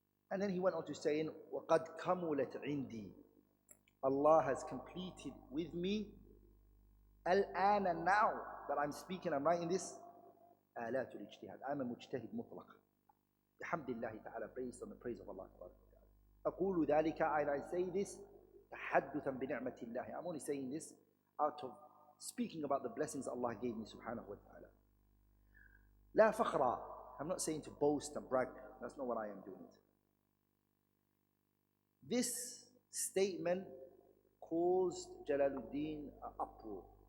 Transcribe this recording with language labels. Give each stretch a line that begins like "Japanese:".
English: And then he went on to saying,
Arabic: وَقَدْ كَمُلَتْ عِنْدِي.
English: Allah has completed with me,
Arabic: الآن,
English: and now that I'm speaking, I'm writing this,
Arabic: آلات الاجتهاد.
English: I'm a mujtahid mutlaq.
Arabic: بحمد الله تعالى,
English: based on the praise of Allah.
Arabic: أقول ذلك,
English: and I say this,
Arabic: تحدثا بنعمة الله.
English: I'm only saying this out of speaking about the blessings Allah gave me subhanahu wa ta'ala.
Arabic: لا فخرا.
English: I'm not saying to boast and brag. That's not what I am doing. This statement caused Jalaluddin an uproar.